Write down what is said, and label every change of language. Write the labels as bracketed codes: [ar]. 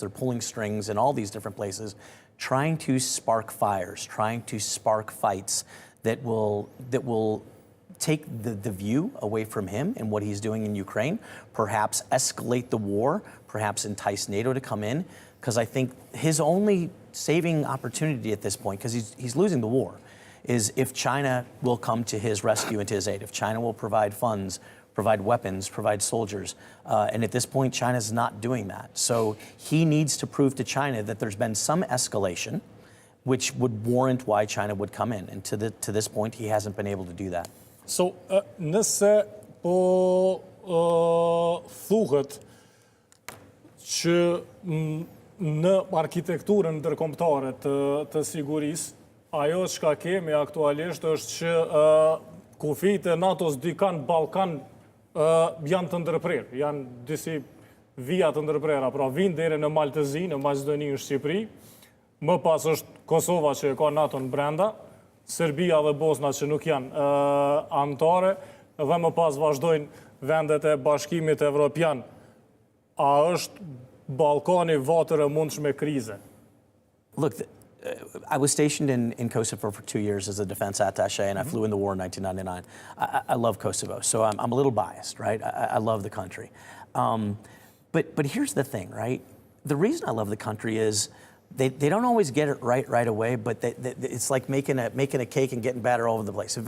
[en] They're pulling strings in all these different places, trying to spark fires, trying to spark fights that will take the view away from him and what he's doing in Ukraine, perhaps escalate the war, perhaps entice NATO to come in, because I think his only saving opportunity at this point, because he's losing the war, is if China will come to his rescue and to his aid, if China will provide funds, provide weapons, provide soldiers. And at this point, China's not doing that. So he needs to prove to China that there's been some escalation, which would warrant why China would come in. And to this point, he hasn't been able to do that. [sq] So, nëse po thuhet që në arkitekturën ndërkombëtare të sigurisë, ajo çka kemi aktualisht është që kufijtë e NATO-s dikan Ballkan janë të ndërprerë, janë disi vija të ndërprera, pra vinë deri në Maltezi, në Maqedoni, në Shqipëri, më pas është Kosova që ka NATO-n brenda, Serbia dhe Bosna që nuk janë anëtare, dhe më pas vazhdojnë vendet e Bashkimit Evropian. A është Ballkani vatër e mundshme krize? [en] Look, I was stationed in Kosovo for 2 years as a defense attaché, and I flew in the war in 1999. I love Kosovo, so I'm a little biased, right? I love the country. But here's the thing, right? The reason I love the country is they don't always get it right away, but it's like making a cake and getting batter all over the place.